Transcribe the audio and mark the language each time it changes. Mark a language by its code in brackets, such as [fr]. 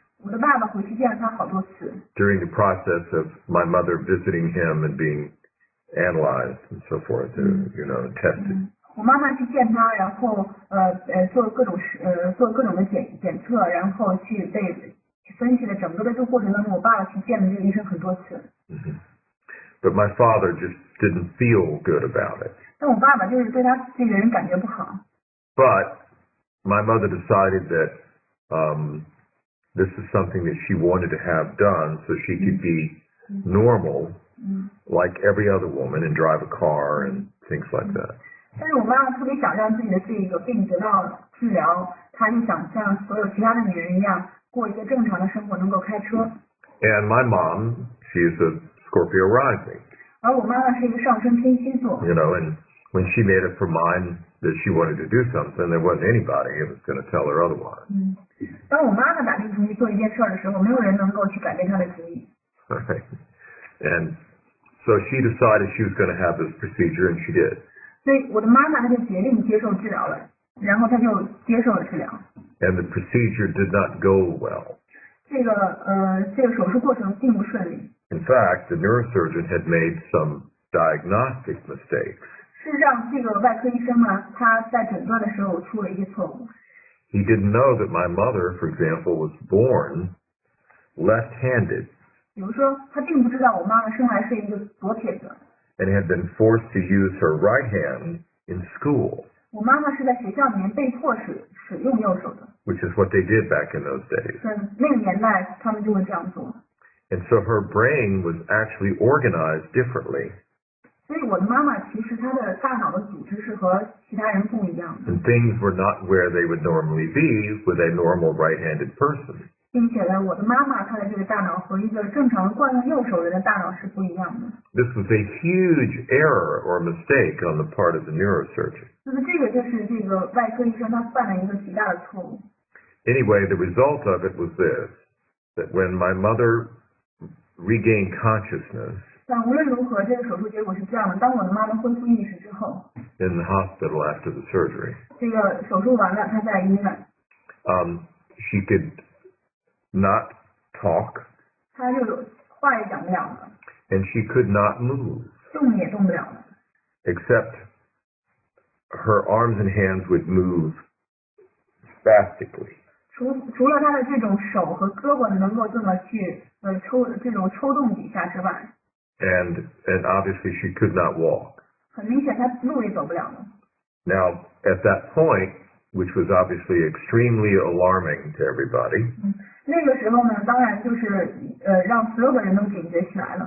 [zh] 我的爸爸回去见了他好多次。 [en] During the process of my mother visiting him and being analyzed and so forth, tested. [zh] 我妈妈去见他，然后做各种的检测，然后去分析的整个的这个过程当中，我爸爸去见了这个医生很多次。 [en] But my father just didn't feel good about it. [zh] 但我爸爸就是对他这个人感觉不好。 [en] But my mother decided that this is something that she wanted to have done so she could be normal, like every other woman, and drive a car and things like that. [zh] 但是我妈妈特别想让自己的这个病得到治疗，她就想像所有其他的女人一样过一个正常的生活，能够开车。 [en] And my mom, she is a Scorpio rising. [zh] 而我妈妈是一个上升天蝎座。 [en] And when she made up her mind that she wanted to do something, there wasn't anybody who was going to tell her otherwise. [zh] 当我妈妈打定主意做一件事的时候，没有人能够去改变她的主意。 [en] Right. And so she decided she was going to have this procedure, and she did. [zh] 所以我的妈妈她就决定接受治疗了，然后她就接受了治疗。 [en] And the procedure did not go well. [zh] 这个手术过程并不顺利。 [en] In fact, the neurosurgeon had made some diagnostic mistakes. [zh] 事实上，这个外科医生呢，他在诊断的时候出了一些错误。 [en] He didn't know that my mother, for example, was born left-handed. [zh] 比如说，他并不知道我妈妈生来是一个左撇子。 [en] And had been forced to use her right hand in school. [zh] 我妈妈是在学校里面被迫使用右手的。 [en] Which is what they did back in those days. [zh] 那个年代，他们就会这样做。 [en] And so her brain was actually organized differently. [zh] 所以我的妈妈其实她的大脑的组织是和其他人不一样的。 [en] And things were not where they would normally be with a normal right-handed person. [zh] 并且呢，我的妈妈她的这个大脑和一个正常惯用右手人的大脑是不一样的。 [en] This was a huge error or mistake on the part of the neurosurgeon. [zh] 那么这个就是这个外科医生他犯了一个极大的错误。 [en] Anyway, the result of it was this, that when my mother regained consciousness, [zh] 但无论如何，这个手术结果是这样的：当我的妈妈恢复意识之后 [en] in the hospital after the surgery, [zh] 这个手术完了，她在医院 [en] she could not talk, [zh] 她就话也讲不了了， [en] and she could not move, [zh] 动也动不了了， [en] except her arms and hands would move spastically. [zh] 除了她的这种手和胳膊能够这么去抽动几下之外， [en] And obviously she could not walk. [zh] 很明显她路也走不了了。 [en] Now, at that point, which was obviously extremely alarming to everybody, [zh] 那个时候呢，当然就是让所有的人都警觉起来了。